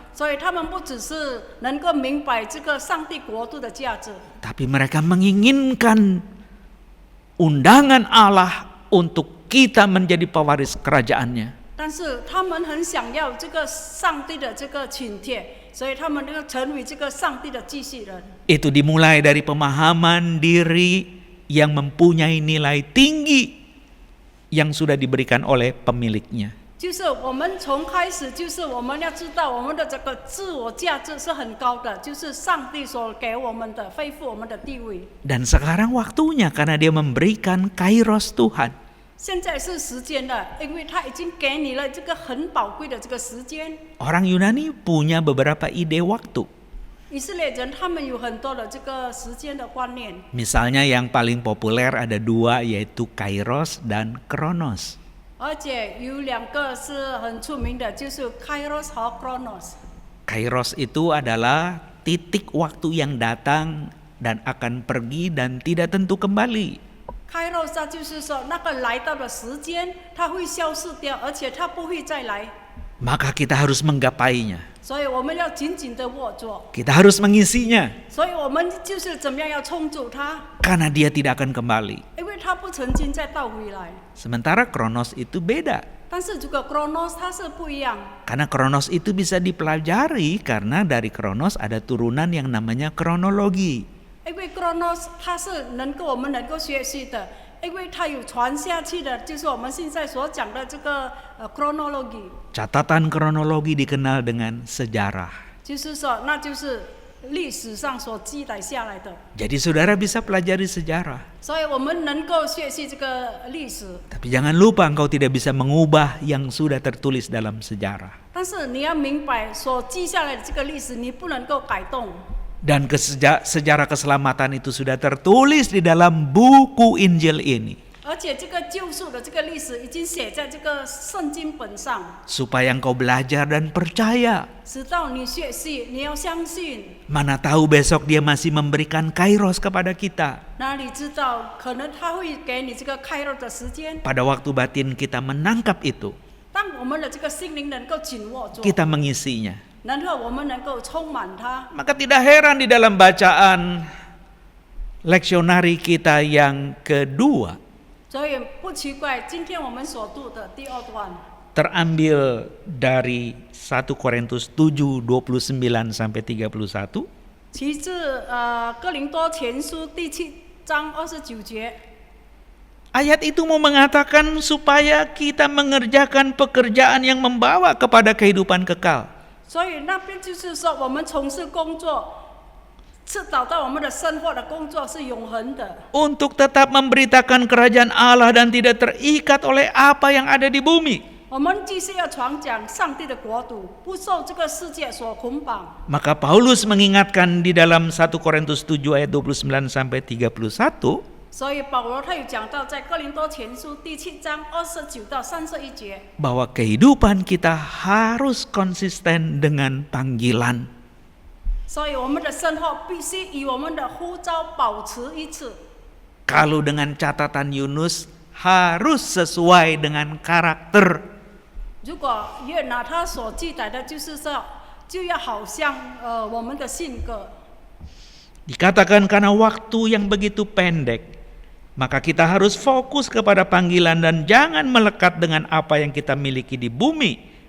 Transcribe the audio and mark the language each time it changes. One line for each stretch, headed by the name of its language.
Chinese: 所以他们不只是能够明白这个上帝国度的价值，
Indonesian: tapi mereka menginginkan undangan Allah untuk kita menjadi pewaris kerajaannya.
Chinese: 但是他们很想要这个上帝的这个请帖，所以他们要成为这个上帝的继续人。
Indonesian: Itu dimulai dari pemahaman diri yang mempunyai nilai tinggi yang sudah diberikan oleh pemiliknya.
Chinese: 就是我们从开始，就是我们要知道我们的这个自我价值是很高的，就是上帝所给我们的，恢复我们的地位。
Indonesian: Dan sekarang waktunya karena dia memberikan kairos Tuhan.
Chinese: 现在是时间了，因为他已经给你了这个很宝贵的这个时间。
Indonesian: Orang Yunani punya beberapa ide waktu.
Chinese: 以色列人他们有很多的这个时间的观念，
Indonesian: Misalnya yang paling populer ada dua yaitu kairos dan kronos.
Chinese: 而且有两个是很出名的，就是 Kairos 和 Chronos。
Indonesian: Kairos itu adalah titik waktu yang datang dan akan pergi dan tidak tentu kembali.
Chinese: Kairos 它就是说那个来到的时间，它会消失掉，而且它不会再来，
Indonesian: Maka kita harus menggapainya.
Chinese: 所以我们要紧紧的握住。
Indonesian: Kita harus mengisinya
Chinese: 所以我们就是怎么样要冲住它，
Indonesian: karena dia tidak akan kembali.
Chinese: 因为它不曾经再倒回来。
Indonesian: Sementara kronos itu beda.
Chinese: 但是这个 Chronos 它是不一样，
Indonesian: Karena kronos itu bisa dipelajari karena dari kronos ada turunan yang namanya kronologi.
Chinese: 因为 Chronos 它是我们能够学习的，因为它有传下去的，就是我们现在所讲的这个chronology，
Indonesian: Catatan kronologi dikenal dengan sejarah.
Chinese: 就是说那就是历史上所记载下来的，
Indonesian: Jadi saudara bisa pelajari sejarah.
Chinese: 所以我们能够学习这个历史。
Indonesian: Tapi jangan lupa engkau tidak bisa mengubah yang sudah tertulis dalam sejarah.
Chinese: 但是你要明白，所记下来的这个历史，你不能够改动。
Indonesian: Dan sejarah keselamatan itu sudah tertulis di dalam buku Injil ini.
Chinese: 而且这个救赎的这个历史已经写在这个圣经本上，
Indonesian: Supaya engkau belajar dan percaya.
Chinese: 直到你学习，你要相信。
Indonesian: Mana tahu besok dia masih memberikan kairos kepada kita.
Chinese: 哪里知道，可能他会给你这个开肉的时间。
Indonesian: Pada waktu batin kita menangkap itu,
Chinese: 当我们的这个心灵能够紧握住，
Indonesian: kita mengisinya.
Chinese: 然后我们能够充满它，
Indonesian: Maka tidak heran di dalam bacaan leksionari kita yang kedua
Chinese: 所以不奇怪，今天我们所读的第二段
Indonesian: terambil dari 1 Korintus 7 29 sampai 31.
Chinese: 其自哥林多前书第7章29节。
Indonesian: Ayat itu mau mengatakan supaya kita mengerjakan pekerjaan yang membawa kepada kehidupan kekal.
Chinese: 所以那边就是说，我们从事工作，是导到我们的生活的工作是永恒的。
Indonesian: Untuk tetap memberitakan kerajaan Allah dan tidak terikat oleh apa yang ada di bumi.
Chinese: 我们继续要传讲上帝的国度，不受这个世界所捆绑。
Indonesian: Maka Paulus mengingatkan di dalam 1 Korintus 7 ayat 29 sampai 31.
Chinese: 所以保罗他有讲到，在哥林多前书第7章29到31节，
Indonesian: bahwa kehidupan kita harus konsisten dengan panggilan.
Chinese: 所以我们的生活必须与我们的呼召保持一致。
Indonesian: Kalau dengan catatan Yunus harus sesuai dengan karakter.
Chinese: 如果约拿他所记载的，就是说，就要好像我们的性格。
Indonesian: Dikatakan karena waktu yang begitu pendek, maka kita harus fokus kepada panggilan dan jangan melekat dengan apa yang kita miliki di bumi.